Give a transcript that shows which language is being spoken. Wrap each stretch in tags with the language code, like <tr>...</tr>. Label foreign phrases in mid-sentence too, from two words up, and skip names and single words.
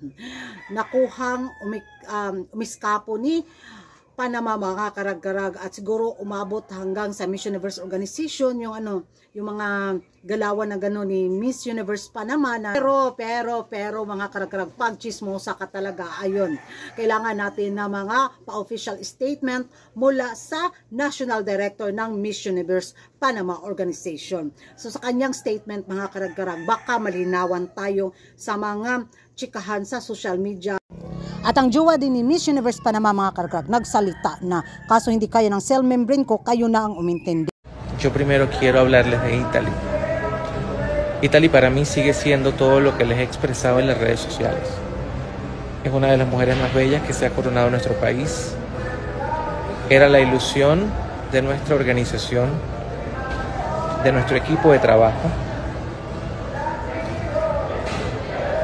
<tl>Nakuhang umiskapo ni Panama mga karag-karag at siguro umabot hanggang sa Miss Universe organization yung yung mga galawan na gano'n ni Miss Universe Panama na pero mga karag-karag, pag chismosa ka talaga, ayun, kailangan natin na mga</tl> <en>pa-official statement</en> <tl>mula sa</tl> <en>National Director</en> <tl>ng Miss Universe Panama organization. So sa kanyang statement mga karag-karag, baka malinawan tayo sa mga chikahan sa</tl> <en>social media.</en> <tl>At ang jowa din ni Miss Universe Panama mga karag-karag nagsalita na, kaso hindi kaya ng</tl> <en>cell membrane</en> <tl>ko, kayo na ang umintindi.</tl> <es>Yo primero quiero hablarles de Italy. Italy para mí sigue siendo todo lo que les he expresado en las redes sociales. Es una de las mujeres más bellas que se ha coronado en nuestro país. Era la ilusión de nuestra organización, de nuestro equipo de trabajo.</es>